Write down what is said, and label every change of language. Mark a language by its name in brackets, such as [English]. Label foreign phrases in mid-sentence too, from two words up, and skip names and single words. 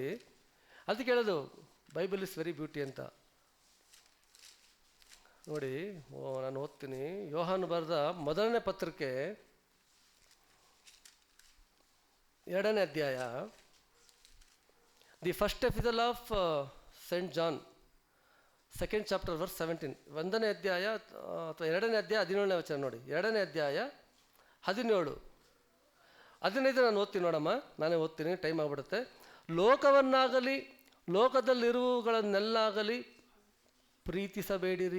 [Kannada] ಅದಕ್ಕೆ ಹೇಳೋದು [English] Bible is very beauty [Kannada] ಅಂತ ನೋಡಿ. ನಾನು ಓದ್ತೀನಿ. ಯೋಹಾನ ಬರೆದ ಮೊದಲನೇ ಪತ್ರಿಕೆ 2ನೇ ಅಧ್ಯಾಯ, [English] the First Epistle of Saint John, 2nd chapter verse 17. [Kannada] 1ನೇ ಅಧ್ಯಾಯ ಅಥವಾ 2ನೇ ಅಧ್ಯಾಯ 17ನೇ ವಚನ ನೋಡಿ. 2ನೇ ಅಧ್ಯಾಯ 17, 15 ನಾನು ಓದ್ತೀನಿ ನೋಡಮ್ಮ, ನಾನೇ ಓದ್ತೀನಿ, ಟೈಮ್ ಆಗಿಬಿಡುತ್ತೆ. ಲೋಕವನ್ನಾಗಲಿ ಲೋಕದಲ್ಲಿರುವುಗಳನ್ನೆಲ್ಲಾಗಲಿ ಪ್ರೀತಿಸಬೇಡಿರಿ.